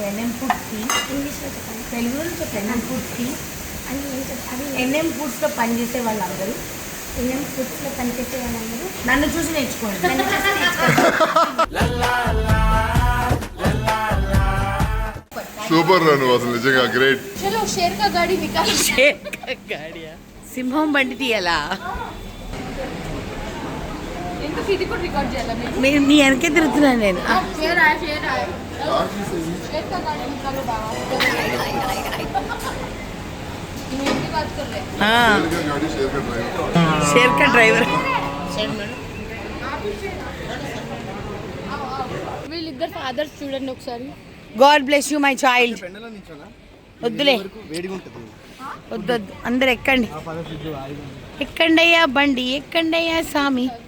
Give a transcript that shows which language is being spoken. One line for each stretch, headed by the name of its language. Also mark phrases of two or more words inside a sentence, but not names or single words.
Telugu: ఎన్ఎం ఫుడ్స్ టీమ్ ఇంగ్లీష్లో చెప్పండి, తెలుగులో చెప్పు. ఎన్ఎం ఫుడ్స్ టీమ్ ఎన్ఎం ఫుడ్స్లో పనిచేసే వాళ్ళందరూ, ఎన్ఎం ఫుడ్స్లో పనిచేసే వాళ్ళందరూ నన్ను చూసి నేర్చుకోండి. సూపర్ రా నువ్వు, అసలు నిజంగా గ్రేట్.
Hindi: चलो शेर का गाड़ी निकाल. शेर का गाड़िया?
Telugu: సింహం బండి తీయాలా? ఎందుకు ఇది కూడా రికార్డ్ చేయాలి మీరు మీరు మీ వెనకే తిరుగుతున్నాను నేను
Hindi: शेर आई शेर का गाड़ी निकालो बाबा मैं इनकी बात कर रहे गाड़ी शेयर कर रहे हैं। शेर का ड्राइवर
Telugu: వీళ్ళిద్దరు ఫాదర్స్ చూడండి ఒకసారి
English: God bless you my child
Telugu: వద్దులే వద్దు వద్దు అందరు ఎక్కండి ఎక్కండయ్యా బండి ఎక్కండయ్యా సామి